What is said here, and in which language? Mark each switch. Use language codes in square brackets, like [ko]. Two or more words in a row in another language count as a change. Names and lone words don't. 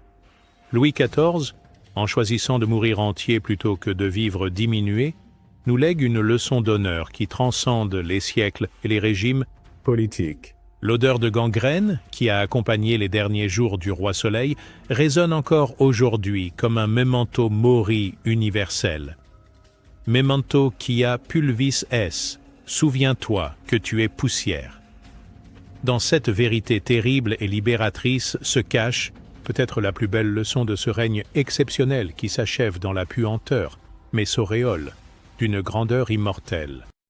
[fr] Louis XIV, en choisissant de mourir entier plutôt que de vivre diminué, nous lègue une leçon d'honneur qui transcende les siècles et les régimes politiques. L'odeur de gangrène, qui a accompagné les derniers jours du roi Soleil, résonne encore aujourd'hui comme un [la] memento mori [fr] universel. [la] Memento quia pulvis es, [fr] souviens-toi que tu es poussière. Dans cette vérité terrible et libératrice se cache peut-être la plus belle leçon de ce règne exceptionnel qui s'achève dans la puanteur, mais s'auréole d'une grandeur immortelle.